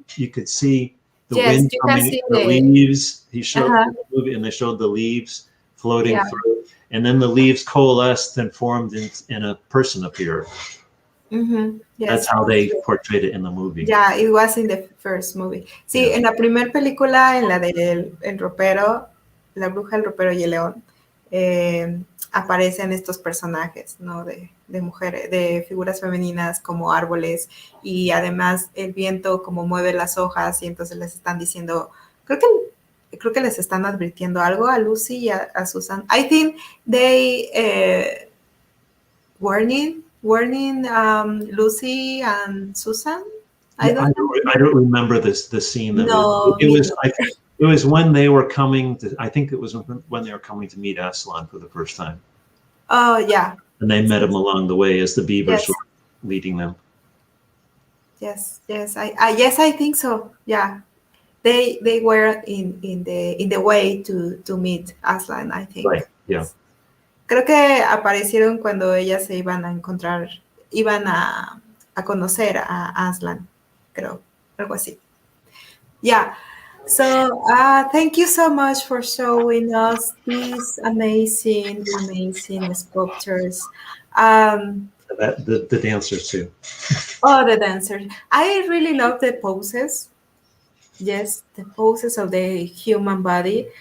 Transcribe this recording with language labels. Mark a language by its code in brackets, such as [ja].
[en] You could see the wind coming, the leaves. He showed the movie, and they showed the leaves floating through, and then the leaves coalesced and formed, and a person appeared. Yes, that's how they portrayed it in the movie. Yeah, it was in the first movie. [es] Sí, en la primera película, en la del el ropero, la bruja, el ropero y el león, aparecen estos personajes, ¿no? De mujeres, de figuras femeninas como árboles, y además el viento como mueve las hojas, y entonces les están diciendo, creo que les están advirtiendo algo a Lucy y a Susan. [en] I think they warning Lucy and Susan. I don't remember the scene. No, it was when they were coming to. I think it was when they were coming to meet Aslan for the first time. Oh yeah. And they met him along the way as the beavers were leading them. Yes. I think so. Yeah, they were in the way to meet Aslan, I think. Right. Yeah. [es] Creo que aparecieron cuando ellas se iban a encontrar, iban a conocer a Aslan, creo, algo así. [en] Yeah. So thank you so much for showing us these amazing sculptures. The dancers too. Oh, the dancers. I really love the poses. Yes, the poses of the human body.